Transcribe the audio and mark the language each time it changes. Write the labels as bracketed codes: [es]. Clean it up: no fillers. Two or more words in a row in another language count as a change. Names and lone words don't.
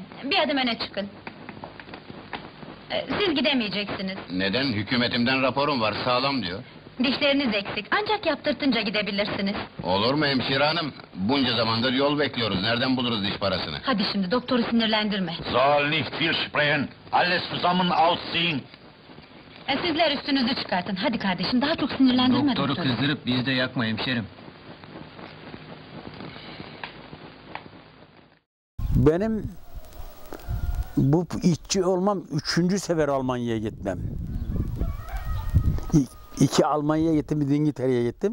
[tr] Bir adım öne çıkın. Siz gidemeyeceksiniz. Neden? Hükümetimden raporum var, sağlam diyor. Dişleriniz eksik. Ancak yaptırtınca gidebilirsiniz. Olur mu hemşire hanım? Bunca zamandır yol bekliyoruz. Nereden buluruz diş parasını? Hadi şimdi doktoru sinirlendirme. [de] Soll nicht viel sprechen. Alles zusammen ausziehen. [tr] Sizler üstünüzü çıkartın. Hadi kardeşim, daha çok sinirlendirme Doktoru kızdırıp bizi de yakma hemşerim. Benim bu işçi olmam 3. sefer Almanya'ya gitmem. 2 Almanya'ya gittim, bir İngiltere'ye gittim.